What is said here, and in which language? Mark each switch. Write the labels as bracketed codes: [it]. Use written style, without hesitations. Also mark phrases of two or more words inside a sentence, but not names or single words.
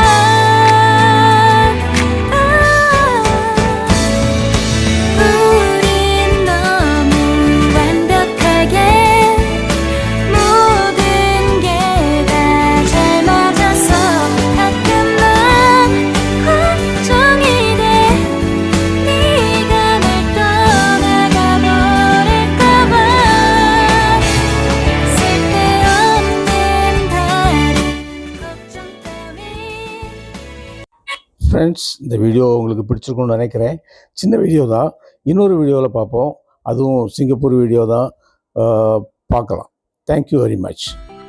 [ko] 우린 너무 완벽하게 모든 게 다 잘 맞아서 가끔 난 걱정이 돼. 네가 날 떠나가 버릴까봐. 쓸데없는 다른 걱정 따윈. [ta] ஃப்ரெண்ட்ஸ், இந்த வீடியோ உங்களுக்கு பிடிச்சிருக்கும்னு நினைக்கிறேன். சின்ன வீடியோ தான், இன்னொரு வீடியோவில் பார்ப்போம். அதுவும் சிங்கப்பூர் வீடியோ தான், பார்க்கலாம். [en] Thank you very much.